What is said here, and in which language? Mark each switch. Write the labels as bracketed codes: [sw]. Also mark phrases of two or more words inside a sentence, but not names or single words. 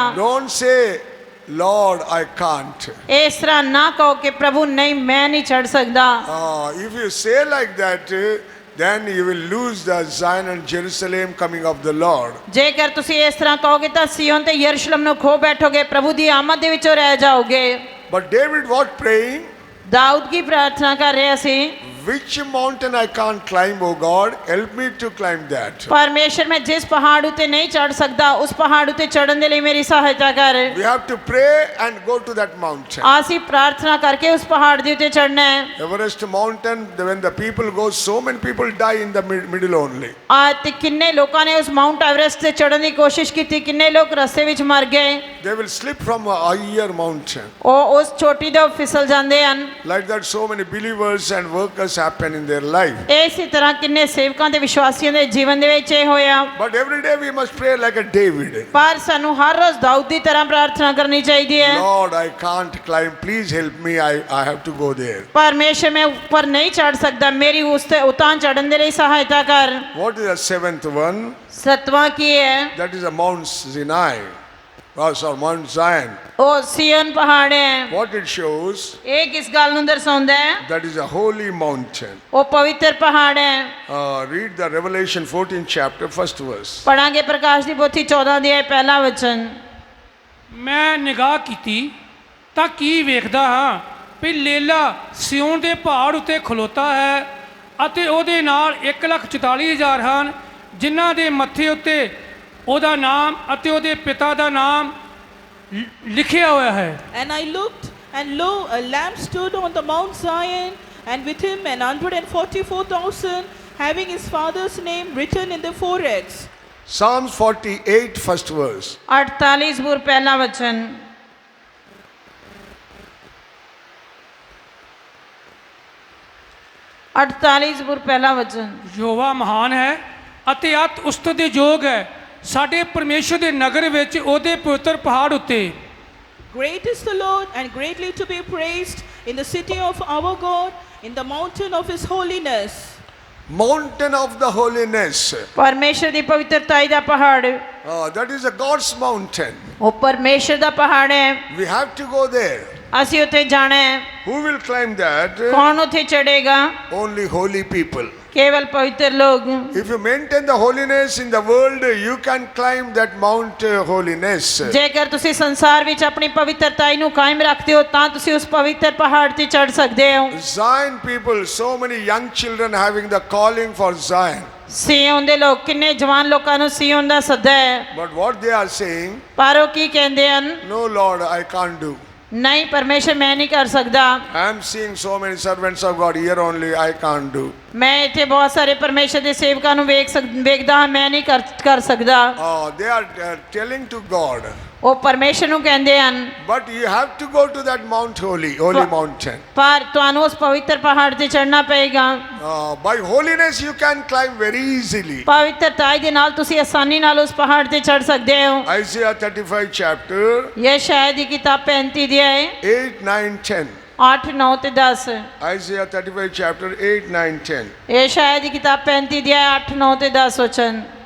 [en] Don't say, Lord, I can't. [pa] ਇਸ ਤਰ੍ਹਾਂ ਨਾ ਕਹੋ ਕਿ ਪ੍ਰਭੂ ਨਹੀਂ, ਮੈਂ ਨਹੀਂ ਚੜ੍ਹ ਸਕਦਾ। [en] If you say like that, then you will lose the Zion and Jerusalem coming of the Lord. [pa] ਜੇਕਰ ਤੁਸੀਂ ਇਸ ਤਰ੍ਹਾਂ ਕਹੋਗੇ ਤਾਂ ਸਿਯੋਨ ਤੇ ਯਰੂਸ਼ਲਮ ਨੂੰ ਖੋ ਬੈਠੋਗੇ, ਪ੍ਰਭੂ ਦੀ ਆਮਦ ਦੇ ਵਿੱਚੋਂ ਰਹਿ ਜਾਓਗੇ। [en] But David was praying, [pa] ਦਾਊਦ ਕੀ ਪ੍ਰਾਰਥਨਾ ਕਰ ਰਿਹਾ ਸੀ? [en] which mountain I can't climb, O God, help me to climb that. [pa] ਪਰਮੇਸ਼ਰ, ਮੈਂ ਜਿਸ ਪਹਾੜ ਉਤੇ ਨਹੀਂ ਚੜ੍ਹ ਸਕਦਾ, ਉਸ ਪਹਾੜ ਉਤੇ ਚੜ੍ਹਨ ਦੇ ਲਈ ਮੇਰੀ ਸਹਾਇਤਾ ਕਰ। [en] We have to pray and go to that mountain. [pa] ਅਸੀਂ ਪ੍ਰਾਰਥਨਾ ਕਰਕੇ ਉਸ ਪਹਾੜ ਦੇ ਉੱਤੇ ਚੜ੍ਹਨਾ ਹੈ। [en] Everest mountain, when the people go, so many people die in the middle only. [pa] ਤੇ ਕਿੰਨੇ ਲੋਕਾਂ ਨੇ ਉਸ ਮਾਊਂਟ ਐਵਰੈਸਟ ਤੇ ਚੜ੍ਹਨ ਦੀ ਕੋਸ਼ਿਸ਼ ਕੀਤੀ, ਕਿੰਨੇ ਲੋਕ ਰਸਤੇ ਵਿੱਚ ਮਰ ਗਏ। [en] They will slip from a higher mountain. [pa] ਉਹ ਉਸ ਚੋਟੀ ਤੋਂ ਫਿਸਲ ਜਾਂਦੇ ਹਨ। [en] Like that, so many believers and workers happen in their life. [pa] ਇਸੇ ਤਰ੍ਹਾਂ ਕਿੰਨੇ ਸੇਵਕਾਂ ਤੇ ਵਿਸ਼ਵਾਸੀਆਂ ਦੇ ਜੀਵਨ ਦੇ ਵਿੱਚ ਇਹ ਹੋਇਆ। [en] But every day we must pray like a David. [pa] ਪਰ ਸਾਨੂੰ ਹਰ ਰੋਜ਼ ਦਾਊਦ ਦੀ ਤਰ੍ਹਾਂ ਪ੍ਰਾਰਥਨਾ ਕਰਨੀ ਚਾਹੀਦੀ ਹੈ। [en] Lord, I can't climb. Please help me. I have to go there. [pa] ਪਰਮੇਸ਼ਰ, ਮੈਂ ਉੱਪਰ ਨਹੀਂ ਚੜ੍ਹ ਸਕਦਾ, ਮੇਰੀ ਉਸ ਤੇ ਉਤਾਂ ਚੜ੍ਹਨ ਦੇ ਲਈ ਸਹਾਇਤਾ ਕਰ। [en] What is the seventh one? [pa] ਸੱਤਵਾਂ ਕੀ ਹੈ? [en] That is a Mount Sinai. Oh, sorry, Mount Zion. [pa] ਉਹ ਸਿਯੋਨ ਪਹਾੜ ਹੈ। [en] What it shows, [pa] ਇਹ ਕਿਸ ਗੱਲ ਨੂੰ ਦਰਸਾਉਂਦਾ ਹੈ? [en] that is a holy mountain. [pa] ਉਹ ਪਵਿੱਤਰ ਪਹਾੜ ਹੈ। [en] Read the Revelation 14th chapter, first verse. [pa] ਪੜਾਂਗੇ ਪ੍ਰਕਾਸ਼ ਦੀ ਪੋਥੀ 14 ਅਧਿਆਇ ਪਹਿਲਾ ਵਚਨ। ਮੈਂ ਨਿਗਾਹ ਕੀਤੀ ਤਾਂ ਕੀ ਵੇਖਦਾ ਹਾਂ ਵੀ ਲੇਲਾ ਸਿਯੋਨ ਦੇ ਪਹਾੜ ਉੱਤੇ ਖਲੋਤਾ ਹੈ, ਅਤੇ ਉਹਦੇ ਨਾਲ 1,44,000 ਹਨ, ਜਿਨ੍ਹਾਂ ਦੇ ਮੱਥੇ ਉੱਤੇ ਉਹਦਾ ਨਾਮ ਅਤੇ ਉਹਦੇ ਪਿਤਾ ਦਾ ਨਾਮ ਲਿਖਿਆ ਹੋਇਆ ਹੈ। [en] And I looked, and lo, a lamb stood on the Mount Zion, and with him 144,000, having his father's name written in their foreheads. Psalms 48, first verse. [pa] 48 ਜ਼ਬੂਰ ਪਹਿਲਾ ਵਚਨ। ਜ਼ਬੂਰ ਪਹਿਲਾ ਵਚਨ। ਯਹੋਵਾ ਮਹਾਨ ਹੈ ਅਤੇ ਅਤ ਉਸਤਤ ਦੇ ਯੋਗ ਹੈ, ਸਾਡੇ ਪਰਮੇਸ਼ਰ ਦੇ ਨਗਰ ਵਿੱਚ ਉਹਦੇ ਪਵਿੱਤਰ ਪਹਾੜ ਉੱਤੇ। [en] Great is the Lord, and greatly to be praised in the city of our God, in the mountain of his holiness. Mountain of the holiness. [pa] ਪਰਮੇਸ਼ਰ ਦੀ ਪਵਿੱਤਰਤਾਈ ਦਾ ਪਹਾੜ। [en] That is a God's mountain. [pa] ਉਹ ਪਰਮੇਸ਼ਰ ਦਾ ਪਹਾੜ ਹੈ। [en] We have to go there. [pa] ਅਸੀਂ ਉੱਥੇ ਜਾਣਾ ਹੈ। [en] Who will climb that? [pa] ਕੌਣ ਉੱਥੇ ਚੜ੍ਹੇਗਾ? [en] Only holy people. [pa] ਕੇਵਲ ਪਵਿੱਤਰ ਲੋਕ। [en] If you maintain the holiness in the world, you can climb that Mount holiness. [pa] ਜੇਕਰ ਤੁਸੀਂ ਸੰਸਾਰ ਵਿੱਚ ਆਪਣੀ ਪਵਿੱਤਰਤਾਈ ਨੂੰ ਕਾਇਮ ਰੱਖਦੇ ਹੋ ਤਾਂ ਤੁਸੀਂ ਉਸ ਪਵਿੱਤਰ ਪਹਾੜ ਤੇ ਚੜ੍ਹ ਸਕਦੇ ਹੋ। [en] Zion people, so many young children having the calling for Zion. [pa] ਸਿਯੋਨ ਦੇ ਲੋਕ, ਕਿੰਨੇ ਜਵਾਨ ਲੋਕਾਂ ਨੂੰ ਸਿਯੋਨ ਦਾ ਸੱਦਾ ਹੈ। [en] But what they are saying, [pa] ਪਰ ਉਹ ਕੀ ਕਹਿੰਦੇ ਹਨ? [en] no Lord, I can't do. [pa] ਨਹੀਂ ਪਰਮੇਸ਼ਰ, ਮੈਂ ਨਹੀਂ ਕਰ ਸਕਦਾ। [en] I am seeing so many servants of God here only, I can't do. [pa] ਮੈਂ ਇੱਥੇ ਬਹੁਤ ਸਾਰੇ ਪਰਮੇਸ਼ਰ ਦੇ ਸੇਵਕਾਂ ਨੂੰ ਵੇਖਦਾ ਹਾਂ, ਮੈਂ ਨਹੀਂ ਕਰ ਸਕਦਾ। [en] They are telling to God. [pa] ਉਹ ਪਰਮੇਸ਼ਰ ਨੂੰ ਕਹਿੰਦੇ ਹਨ। [en] But you have to go to that Mount holy mountain. [pa] ਪਰ ਤੁਹਾਨੂੰ ਉਸ ਪਵਿੱਤਰ ਪਹਾੜ ਤੇ ਚੜ੍ਹਨਾ ਪਏਗਾ। [en] By holiness you can climb very easily. [pa] ਪਵਿੱਤਰਤਾਈ ਦੇ ਨਾਲ ਤੁਸੀਂ ਆਸਾਨੀ ਨਾਲ ਉਸ ਪਹਾੜ ਤੇ ਚੜ੍ਹ ਸਕਦੇ ਹੋ। [en] Isaiah 35 chapter [pa] ਯਸ਼ਾਇਆ ਦੀ ਕਿਤਾਬ 35 ਅਧਿਆਇ [en] 8, 9, 10. [pa] 8, 9 ਤੇ 10। [en] Isaiah 35 chapter 8, 9, 10. [pa] ਯਸ਼ਾਇਆ ਦੀ ਕਿਤਾਬ 35 ਅਧਿਆਇ 8, 9 ਤੇ 10 ਵਚਨ।